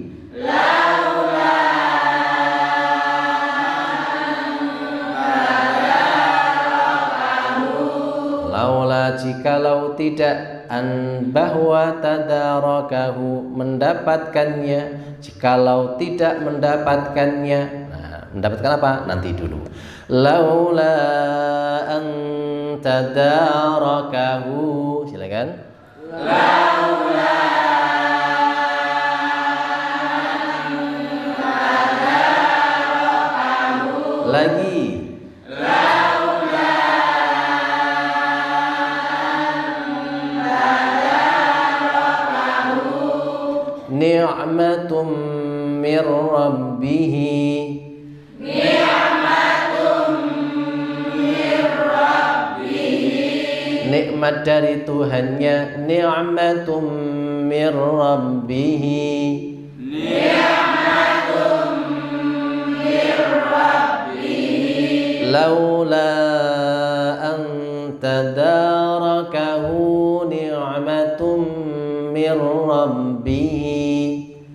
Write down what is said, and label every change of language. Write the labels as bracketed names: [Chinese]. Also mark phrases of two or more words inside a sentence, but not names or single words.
[Indonesian] Laula jikalau tidak an bahwa tadarakahu mendapatkannya, jikalau tidak mendapatkannya. Nah, mendapatkan apa? Nanti dulu. [Arabic] لولا أن تداركه. Silakan. [Indonesian] Lagi. [Arabic] نعمة من ربه. [Indonesian] Nikmat dari Tuhannya. [Arabic] نعمة من ربه. لولا أن تداركه نعمة من ربه.